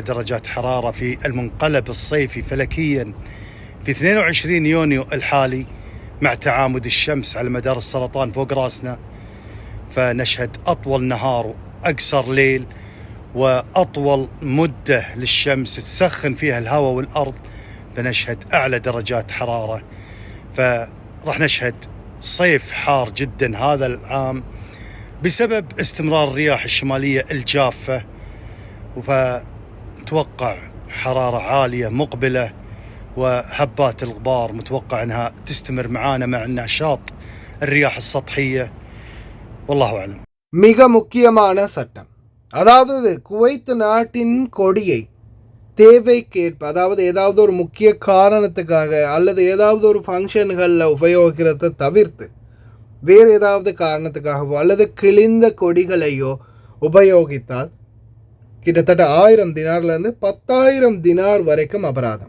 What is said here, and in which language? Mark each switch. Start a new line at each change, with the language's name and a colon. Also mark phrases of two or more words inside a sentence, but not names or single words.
Arabic: درجات حرارة في المنقلب الصيفي فلكيا في 22 يونيو الحالي مع تعامد الشمس على مدار السرطان فوق راسنا، فنشهد أطول نهار وأقصر ليل وأطول مدة للشمس تسخن فيها الهواء والأرض، فنشهد أعلى درجات حرارة، فرح نشهد صيف حار جدا هذا العام بسبب استمرار الرياح الشمالية الجافة، فتوقع حرارة عالية مقبلة، وهبات الغبار متوقع أنها تستمر معانا مع نشاط الرياح السطحية، والله أعلم.
Tamil: மிக முக்கியமான சட்டம், அதாவது குவைத் நாட்டின் கொடியை தேவைக்கேற்ப, அதாவது ஏதாவது ஒரு முக்கிய காரணத்துக்காக அல்லது ஏதாவது ஒரு ஃபங்க்ஷன்களில் உபயோகிக்கிறத தவிர்த்து வேறு ஏதாவது காரணத்துக்காகவோ அல்லது கிழிந்த கொடிகளையோ உபயோகித்தால் கிட்டத்தட்ட 1000 தினார்லேருந்து 10,000 தினார் வரைக்கும் அபராதம்.